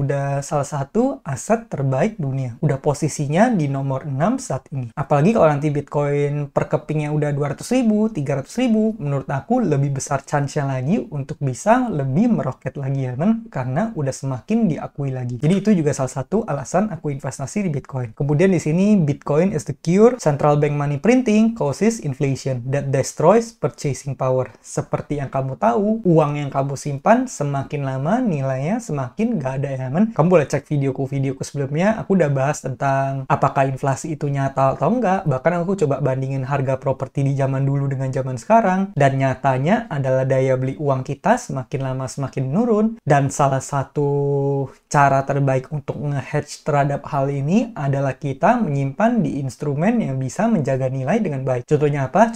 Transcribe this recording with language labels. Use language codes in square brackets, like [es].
[id] Udah salah satu aset terbaik dunia. Udah posisinya di nomor 6 saat ini. Apalagi kalau nanti Bitcoin per kepingnya udah 200.000, 300.000, menurut aku lebih besar chance-nya lagi untuk bisa lebih meroket lagi ya men, karena udah semakin diakui lagi. Jadi itu juga salah satu alasan aku investasi di Bitcoin. Kemudian di sini [en] Bitcoin is the cure central bank money printing causes inflation that destroys purchasing power. [id] Seperti yang kamu tahu, uang yang kamu simpan semakin lama nilainya semakin gak ada ya men. Kamu boleh cek videoku sebelumnya, aku udah bahas tentang apakah inflasi itu nyata atau enggak. Bahkan aku coba bandingin harga properti di zaman dulu dengan zaman sekarang, dan nyatanya adalah daya beli uang kita semakin lama semakin menurun, dan salah satu cara terbaik untuk nge-hedge terhadap hal ini adalah kita menyimpan di instrumen yang bisa menjaga nilai dengan baik. Contohnya apa?